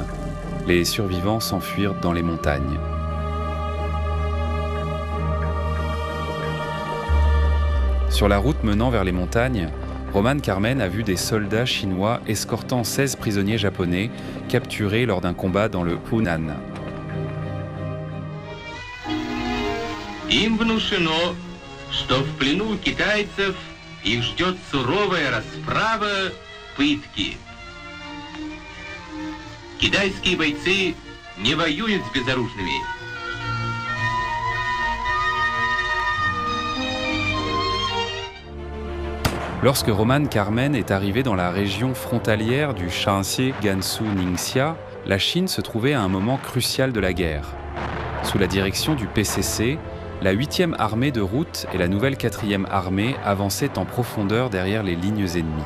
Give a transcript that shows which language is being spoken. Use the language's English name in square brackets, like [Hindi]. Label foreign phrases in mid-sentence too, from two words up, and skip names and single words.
[French] Les survivants s'enfuirent dans les montagnes. Sur la route menant vers les montagnes, Roman Carmen a vu des soldats chinois escortant 16 prisonniers japonais capturés lors d'un combat dans le Hunan. [Russian] Им внушено, что в плену китайцев их ждет суровая расправа, пытки. Китайские бойцы не воюют с безоружными. [French] Lorsque Roman Carmen est arrivé dans la région frontalière du Shaanxi Gansu Ningxia, la Chine se trouvait à un moment crucial de la guerre. Sous la direction du PCC, la 8e armée de route et la nouvelle 4e armée avançaient en profondeur derrière les lignes ennemies.